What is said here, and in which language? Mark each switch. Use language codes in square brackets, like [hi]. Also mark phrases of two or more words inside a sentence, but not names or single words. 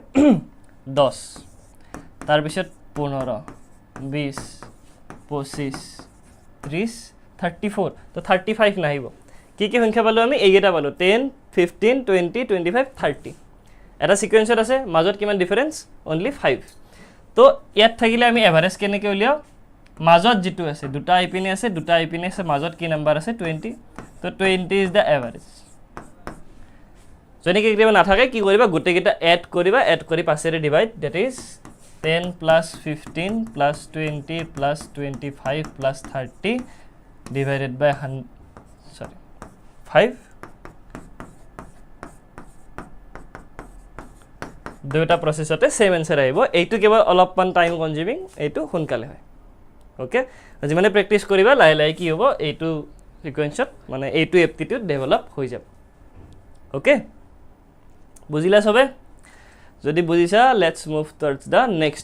[as] 10 তাৰ পিছত 15 20 25 30 34 তো 35 নাহিব কি কি সংখ্যা পালো আমি এইটা পালো 10 15 20 25 30 এটা সিকোয়েন্সত আছে মাজত কিমান ডিফারেন্স অনলি 5 তো ইয়াত থাকিলে আমি এভারেজ কেনেকে উলিয়াও মাজত যেটো আছে দুটা আইপিনে আছে মাজত কি নাম্বার আছে 20 তো 20 [en] is the average [as] যদি কি কিবা না থাকে কি কৰিবা গুটে কিটা এড কৰি পাছেৰে [en] divide that is 10 + 15 + 20 + 25 + 30 divided by [as] 5 দুটা প্ৰসেছতে [en] same answer [as] আহিব এইটো কেৱল অলপমান [en] time consuming [as] এইটো সোনকালে হয় ওকে যিমানে প্ৰেক্টিস কৰিবা লাই লাই কি হ'ব এইটো সিকোয়েন্সত মানে এইটো [en] aptitude develop [as] হৈ যাব ওকে বুজিলা সবে যদি বুজিছা [en] let's move towards the next